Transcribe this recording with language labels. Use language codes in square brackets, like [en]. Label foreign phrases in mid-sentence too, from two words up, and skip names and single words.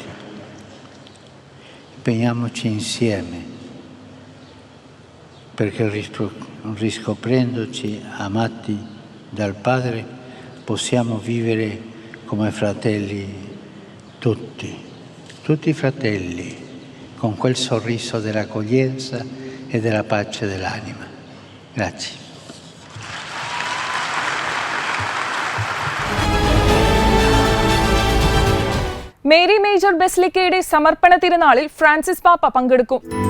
[it] Impegniamoci insieme perché riscoprendoci amati dal Padre possiamo vivere come fratelli tutti fratelli, con quel sorriso dell'accoglienza e della pace dell'anima. Grazie. [ml] മേരി മേജർ ബസിലിക്കയുടെ സമർപ്പണ തിരുനാളിൽ ഫ്രാൻസിസ് പാപ്പ പങ്കെടുക്കും.